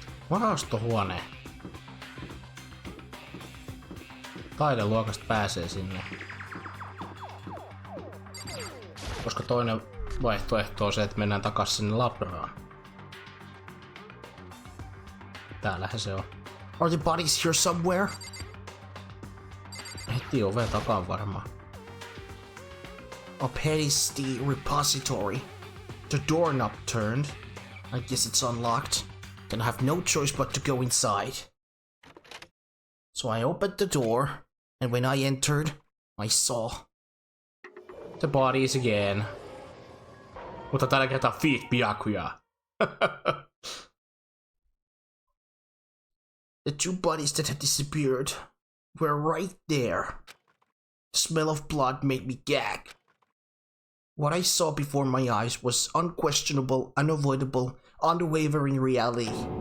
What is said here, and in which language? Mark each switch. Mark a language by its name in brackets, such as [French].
[Finnish] Varastohuone. Taideluokasta pääsee sinne. Koska toinen vaihtoehto on se, että mennään takas sinne labraan. Täällähän se on. [English] Are the bodies here somewhere? [Finnish] Heti oven takaa varmaan. [English] Up here is the repository. The doorknob turned. I guess it's unlocked. Then I have no choice but to go inside. So I opened the door, and when I entered, I saw The bodies again. [Finnish] Mutta tällä kertaa feet Byakuya. [English] The two bodies that had disappeared were right there. The smell of blood made me gag. What I saw before my eyes was unquestionable, unavoidable, unwavering reality.